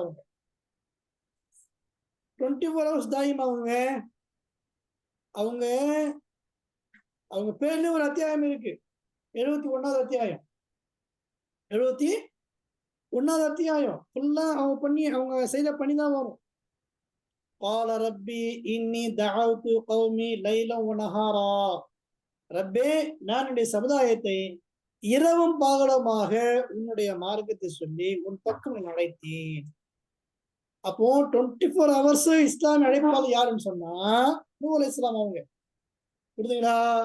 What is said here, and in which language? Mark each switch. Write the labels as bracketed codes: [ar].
[ta] அவங்க [en] 24 hours [ta] தாயும். அவங்க அவங்க பேர்ல ஒரு அத்தியாயம் இருக்கு, 71வது அத்தியாயம். 71வது அத்தியாயம் ஃபுல்லா அவங்க செய்த பணிதான் வரும். [ar] قال ربي إني دعوت قومي ليلا ونهارا. [ta] ரப்பே, நான் என்னுடைய சமுதாயத்தை இரவும் பகலுமாக உன்னுடைய மார்க்கத்தை சொல்லி உன் பக்கம் அழைத்தேன். அப்போ [en] 24 hours [ta] இஸ்லாம் அழைப்பாளர் யாருன்னு சொன்னா நூஹ் அலைஹிஸ்ஸலாம் அவங்க. புரியுதுங்களா?